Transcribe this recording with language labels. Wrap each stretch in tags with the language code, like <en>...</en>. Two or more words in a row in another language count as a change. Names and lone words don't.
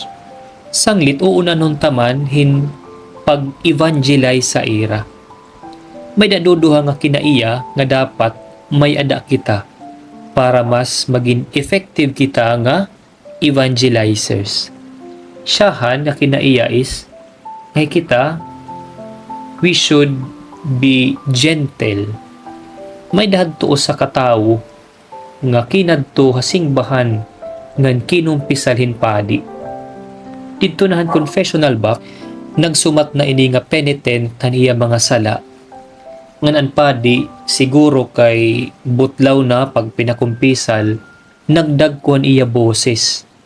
<war>Sanglit uuna nun taman hin pag-evangelize sa ira. May daduduha nga kinaiya nga dapat may ada kita para mas maging effective kita nga evangelizers. Siyahan nga kinaiya is ngay kita</war> <en>we should be gentle.</en> <war>May dahadto sa katawo nga kinadto hasingbahan ngan kinumpisalhin padi. Didto nahan confessional box nagsumat na ini nga penitent kan iya mga sala. Ngan an padi siguro kay butlaw na pag pinakumpisal nagdagkuan iya boses.</war>